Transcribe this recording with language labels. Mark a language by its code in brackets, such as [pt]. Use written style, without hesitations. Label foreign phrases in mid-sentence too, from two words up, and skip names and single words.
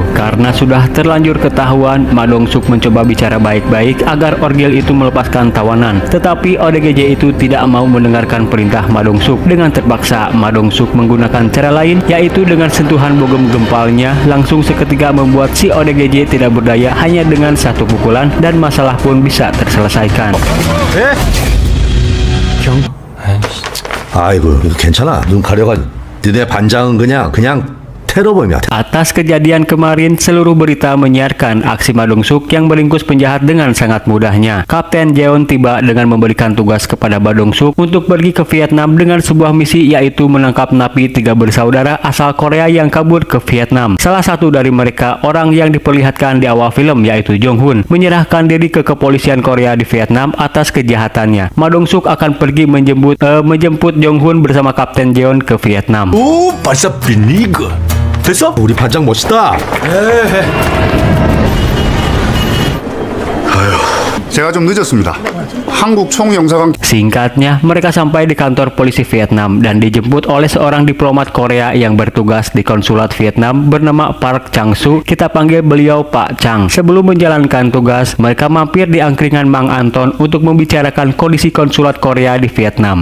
[id] Karena sudah terlanjur ketahuan, Ma Dong-suk mencoba bicara baik-baik agar orgil itu melepaskan tawanan, tetapi ODGJ itu tidak mau mendengarkan perintah Ma Dong-suk. Dengan terpaksa, Ma Dong-suk menggunakan cara lain, yaitu dengan sentuhan bogem gempalnya langsung seketika membuat si ODGJ tidak berdaya hanya dengan satu pukulan, dan masalah pun bisa terselesaikan. [ko] 아이고 괜찮아. 눈 가려가지고 너네 반장은 그냥 테러범이야. [id] Atas kejadian kemarin, seluruh berita menyiarkan aksi Ma Dong-suk yang meringkus penjahat dengan sangat mudahnya. Kapten Jeon tiba dengan memberikan tugas kepada Ma Dong-suk untuk pergi ke Vietnam dengan sebuah misi, yaitu menangkap napi 3 bersaudara asal Korea yang kabur ke Vietnam. Salah satu dari mereka, orang yang diperlihatkan di awal film, yaitu Jong-hun, menyerahkan diri ke kepolisian Korea di Vietnam atas kejahatannya. Ma Dong-suk akan pergi menjemput Jong-hun bersama Kapten Jeon ke Vietnam. [ko] 오, 벌써 빌리그. 됐어? 우리 반장 멋있다. 제가 좀 늦었습니다. 한국 총영사관 [id] Singkatnya, mereka sampai di kantor polisi Vietnam dan dijemput oleh seorang diplomat Korea yang bertugas di konsulat Vietnam bernama Park Chang-soo. Kita panggil beliau Pak Chang. Sebelum menjalankan tugas, mereka mampir di angkringan Mang Anton untuk membicarakan kondisi konsulat Korea di Vietnam.